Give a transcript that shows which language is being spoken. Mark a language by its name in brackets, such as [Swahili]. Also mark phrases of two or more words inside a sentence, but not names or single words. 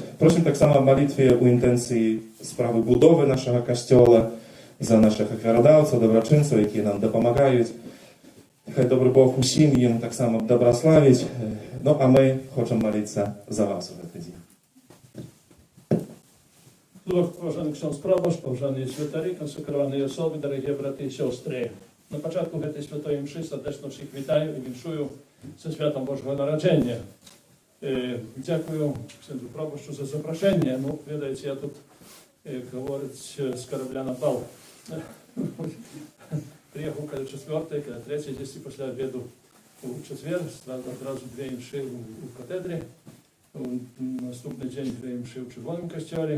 [Belarusian] Просім таксама аб малітве ў інтэнцыі справы будовы нашага касцёла, за нашых ахвярадаўцаў, дабрачынцаў, якія нам дапамагаюць. Хай добры Бог усім ім таксама дабраславіць. Ну, а мы хочам маліцца за вас у гэты дзень. [Ukrainian] Поважаний [Polish] ksiądz proboszcz, [Ukrainian] поважані святарі, консекровані особи, дорогі брати і сестри. На початку цієї святої мши сердечно всіх вітаю і віншую зі святом Божого народження. Дякую [Polish] księdzu proboszczu [Ukrainian] за запрошення. Ну, видаєте, я тут, як говорить, з корабля на бал. Приїхав коли 4-й, коли 3-й, десь після обіду у четвер, одразу 2 мши у катедрі. Наступний день 2 мши у Червоному костьолі.